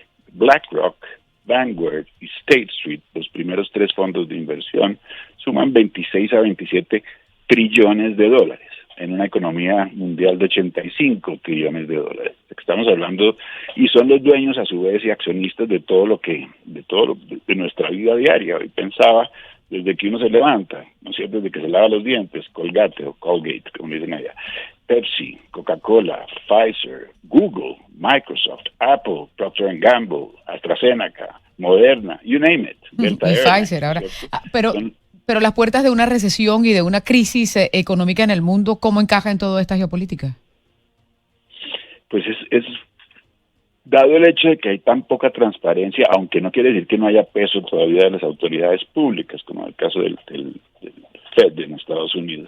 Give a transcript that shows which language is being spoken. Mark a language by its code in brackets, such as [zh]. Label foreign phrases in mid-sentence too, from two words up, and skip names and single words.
[es] BlackRock, Vanguard y State Street, los primeros 3 fondos de inversión, suman 26 a 27 trillones de dólares en una economía mundial de 85 trillones de dólares. Estamos hablando, y son los dueños a su vez y accionistas de de nuestra vida diaria. Hoy pensaba, desde que uno se levanta, ¿no es cierto?, desde que se lava los dientes, Colgate o Colgate, como dicen allá, Pepsi, Coca-Cola, Pfizer, Google, Microsoft, Apple, Procter & Gamble, AstraZeneca, [en] Moderna, you name it. [es] Delta Airlines, Pfizer ahora. Pero las puertas de una recesión y de una crisis económica en el mundo, ¿cómo encaja en toda esta geopolítica? Pues es dado el hecho de que hay tan poca transparencia, aunque no quiere decir que no haya peso todavía de las autoridades públicas, como en el caso del Fed en Estados Unidos.